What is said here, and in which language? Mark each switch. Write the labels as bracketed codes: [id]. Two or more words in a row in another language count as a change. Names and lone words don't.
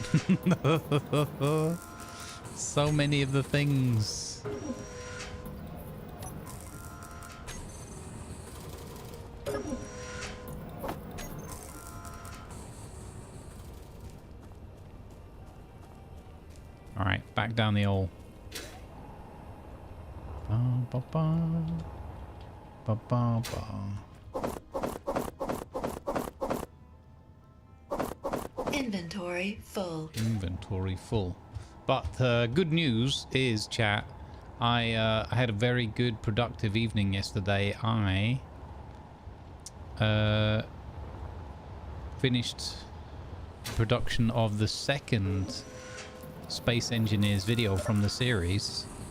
[en] So many of the things. All right, back down the hole. Ba, ba, ba. Ba, ba, ba. Inventory full. Inventory full. But good news is, chat, I had a very good productive evening yesterday. I finished production of the second Space Engineers video from the series.